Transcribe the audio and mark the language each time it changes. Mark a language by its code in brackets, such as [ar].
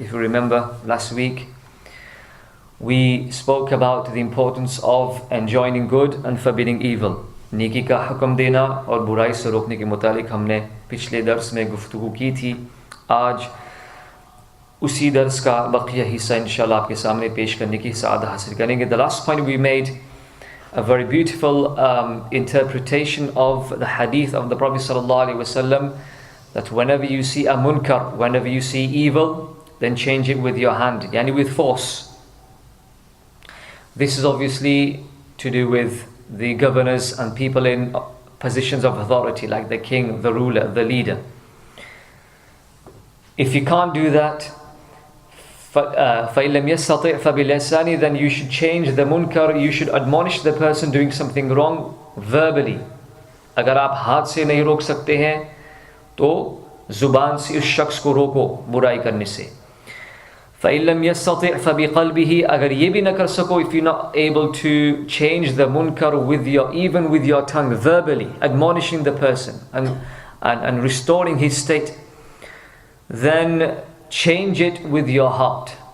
[en] If you remember, last week we spoke about the importance of enjoining good and forbidding evil. [hi] नेकी का हुक्म देना और बुराई से रोकने के मुतालिक हमने पिछले दर्स में गुफ्तगू की थी. आज उसी दर्स का बकिया हिस्सा इंशाल्लाह आपके सामने पेश करने की साद हासिल करेंगे. [en] The last point we made a very beautiful interpretation of the hadith of the Prophet sallallahu alaihi wasallam, that whenever you see a munkar, whenever you see evil, then change it with your hand, yani with force. This is obviously to do with the governors and people in positions of authority, like the king, the ruler, the leader. If you can't do that, [ar] فَإِن لَمْ يَسْتَطِعْ فَبِلِسَانِهِ, [en] then you should change the munkar, you should admonish the person doing something wrong verbally. [hi] अगर आप हाथ से नहीं रोक सकते हैं तो जुबान से उस शख्स को रोको बुराई करने से. [ar] فَإِن لَمْ يَسْتَطِعْ فَبِقَلْبِهِ, [hi] अगर ये भी न कर सको, [en] if you're not able to change the munkar with even with your tongue, verbally admonishing the person and restoring his state, then change it with your heart.